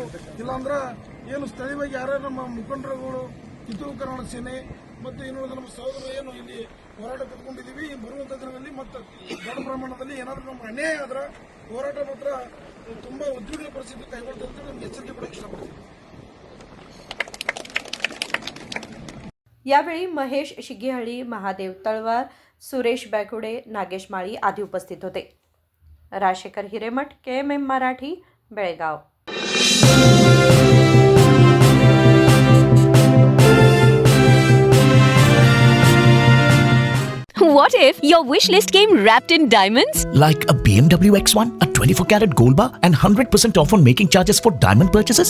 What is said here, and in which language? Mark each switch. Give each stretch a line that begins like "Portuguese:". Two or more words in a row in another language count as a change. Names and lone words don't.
Kannada: ಇಲ್ಲಾಂದ್ರೆ ಏನು ಸ್ಥಳೀಯವಾಗಿ ಯಾರ್ಯಾರು ನಮ್ಮ ಮುಖಂಡರುಗಳು, ಕಿತ್ತೂರು ಕರ್ನಾಟಕ ಸೇನೆ ಮತ್ತು ಇನ್ನುಳಿದ ನಮ್ಮ ಸಹೋದರರು ಏನು ಇಲ್ಲಿ ಹೋರಾಟ ಕಟ್ಕೊಂಡಿದ್ದೀವಿ, ಈ ಬರುವಂತ ದಿನದಲ್ಲಿ ಮತ್ತು ದೊಡ್ಡ ಪ್ರಮಾಣದಲ್ಲಿ ಏನಾದರೂ ನಮ್ಮ ಅನ್ಯಾಯ ಆದ್ರೆ ಹೋರಾಟ ಮಾತ್ರ ತುಂಬಾ ಉದ್ವಿಗ್ನ ಪರಿಸ್ಥಿತಿ ಕೈಗೊಳ್ತಾರೆ ಅಂತ ನಮ್ಗೆ ಎಚ್ಚರಿಕೆ ಕೊಡಕ್ಕೆ ಇಷ್ಟಪಡ್ತೀವಿ।
Marathi: यावेळी महेश शिगेहळी, महादेव तळवार, सुरेश बॅकुडे, नागेश माळी आदी उपस्थित होते. राजशेखर हिरेमठ, KMM मराठी, बेळगाव.
English: What if your wish list came wrapped in diamonds? Like a BMW X1, a 24-carat gold bar, and 100% off on making charges for diamond purchases?